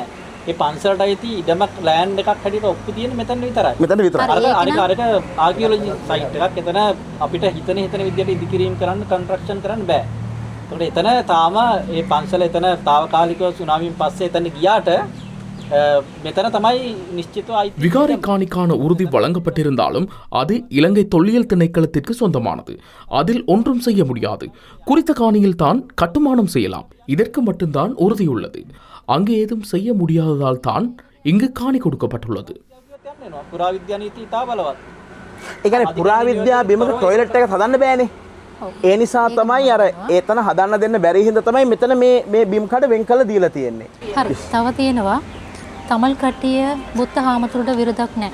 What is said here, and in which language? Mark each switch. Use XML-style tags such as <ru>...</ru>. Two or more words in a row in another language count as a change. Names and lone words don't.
<si>ඒ පන්සලට අයිති ඉඩමක් ලෑන්ඩ් එකක් හැටියට ඔප්පු තියෙන්නේ මෙතන විතරයි. මෙතන විතරයි. අරක</si> <en>archaeology site</en> <si>එකක්. එතන අපිට හිතන විදියට ඉදිකිරීම කරන්න කන්ස්ට්‍රක්ෂන් කරන්න බෑ. ඒකට එතන තාම මේ පන්සල එතන తాවකාලිකව සුනාමියෙන් පස්සේ එතන ගියාට මෙතන තමයි නිශ්චිතව අයිති.</si> <ta>விகாரை காணிக்கான உறுதி வழங்கப்பட்டிருந்தாலும் அது இலங்கை தொல்லியல் திணைக்களத்திற்கு சொந்தமானது. அதில் ஒன்றும் செய்ய முடியாது. குறித்த காணியில் தான் கட்டுமானம் செய்யலாம். இதற்கு மட்டும்தான் உறுதியுள்ளது. அங்கு ஏதும் செய்ய முடியாததால் தான் இங்கு காணி கொடுக்கப்பட்டுள்ளது.</ta> <si>පුරාවිද්‍යා නීති ඉතා බලවත්. ඒ කියන්නේ පුරාවිද්‍යා බිමක টয়ලට් එක හදන්න බෑනේ. ඒ නිසා තමයි අර ඒතන හදන්න දෙන්න බැරි හින්දා තමයි මෙතන මේ බිම් කඩ වෙන් කළ දීලා තියෙන්නේ. හරි. තව තියෙනවා තමල් කට්ටිය බුද්ධ හාමුදුරුවන්ට විරුද්ධක් නැහැ.</si>